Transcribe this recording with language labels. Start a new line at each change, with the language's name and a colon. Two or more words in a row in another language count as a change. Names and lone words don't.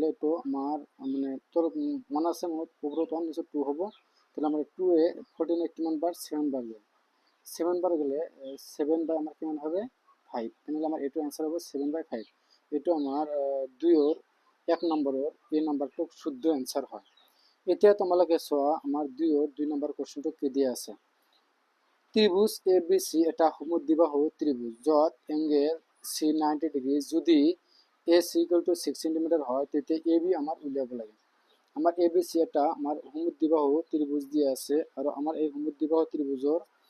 Bangla: একটু আমার মানে তোর মনে আছে মোট উপরে 1 নিচে 2 হবো তাহলে আমরা 2 এ 14 এর কিমান বার 7 বার গেল 7 বার গেলে 7 বাই আমার কিমান হবে 5 তাহলে আমার এটার आंसर হবে 7/5 এটা আমার 2 এর 1 নম্বরের এই নাম্বারটা শুদ্ধ आंसर হয়
Assamese: এতিয়া তোমালোকে চোৱা
Bangla: আমার 2 এর 2 নম্বর কোশ্চেনটো কি দিয়া আছে ত্রিভুজ এবিসি এটা সমদ্বিবাহু ত্রিভুজ যত
English: angle C 90 degree
Bangla: যদি AC
English: equal to 6 centimeter
Bangla: হয় তেতে এবি আমার উলিয়াব লাগে আমার এবিসি এটা আমার সমদ্বিবাহু ত্রিভুজ দিয়ে আছে আর আমার এই সমদ্বিবাহু ত্রিভুজের